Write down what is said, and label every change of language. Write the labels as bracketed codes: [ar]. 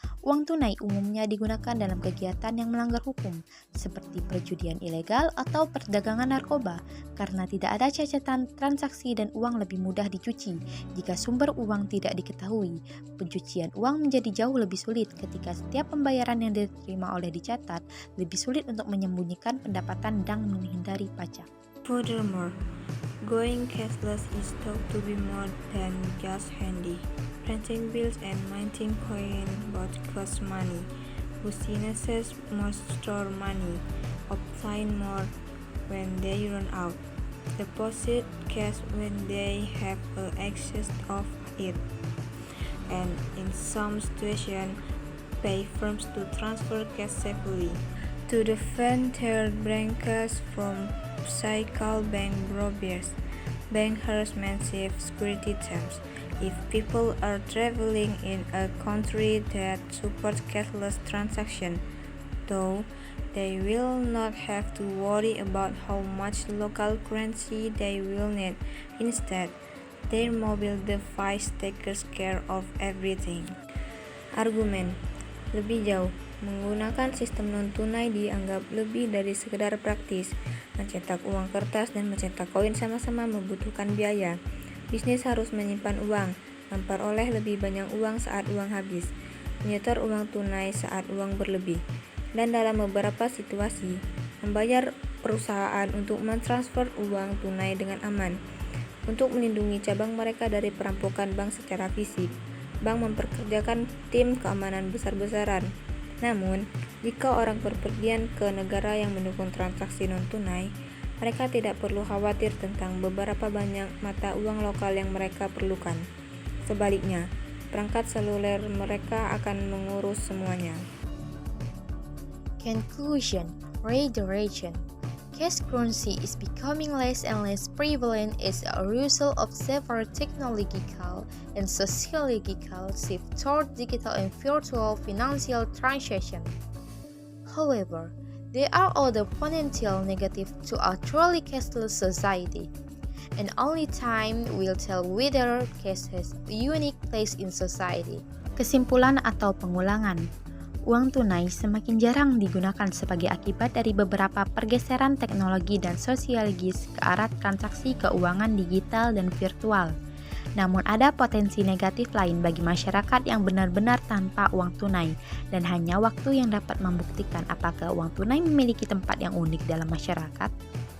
[id] Uang tunai umumnya digunakan dalam kegiatan yang melanggar hukum, seperti perjudian ilegal atau perdagangan narkoba, karena tidak ada catatan transaksi dan uang lebih mudah dicuci. Jika sumber uang tidak diketahui, pencucian uang menjadi jauh lebih sulit ketika setiap pembayaran yang diterima oleh dicatat, lebih sulit untuk menyembunyikan pendapatan dan menghindari pajak. [en] Furthermore, going cashless is thought to be more than just handy. Printing bills and minting coin both cost money. Businesses must store money, obtain more when they run out, deposit cash when they have excess of it, and in some situations, pay firms to transfer cash safely. To defend their bankers from cycle bank robbers, banks have massive security teams. If people are traveling in a country that supports cashless transaction, though, they will not have to worry about how much local currency they will need. Instead, their mobile device takes care of everything. [id] Argumen. Lebih jauh, menggunakan sistem non-tunai dianggap lebih dari sekedar praktis. Mencetak uang kertas dan mencetak koin sama-sama membutuhkan biaya. Bisnis harus menyimpan uang, memperoleh lebih banyak uang saat uang habis, menyetor uang tunai saat uang berlebih, dan dalam beberapa situasi, membayar perusahaan untuk mentransfer uang tunai dengan aman. Untuk melindungi cabang mereka dari perampokan bank secara fisik, bank memperkerjakan tim keamanan besar-besaran. Namun, jika orang berpergian ke negara yang mendukung transaksi non-tunai, mereka tidak perlu khawatir tentang beberapa banyak mata uang lokal yang mereka perlukan. Sebaliknya, perangkat seluler mereka akan mengurus semuanya. [en] Conclusion. Reiteration. Cash currency is becoming less and less prevalent as a result of several technological and sociological shifts toward digital and virtual financial transactions. However, there are other potential negatives to a truly cashless society, and only time will tell whether cash has a unique place in society. [id] Kesimpulan atau pengulangan. Uang tunai semakin jarang digunakan sebagai akibat dari beberapa pergeseran teknologi dan sosiologis ke arah transaksi keuangan digital dan virtual. Namun ada potensi negatif lain bagi masyarakat yang benar-benar tanpa uang tunai, dan hanya waktu yang dapat membuktikan apakah uang tunai memiliki tempat yang unik dalam masyarakat.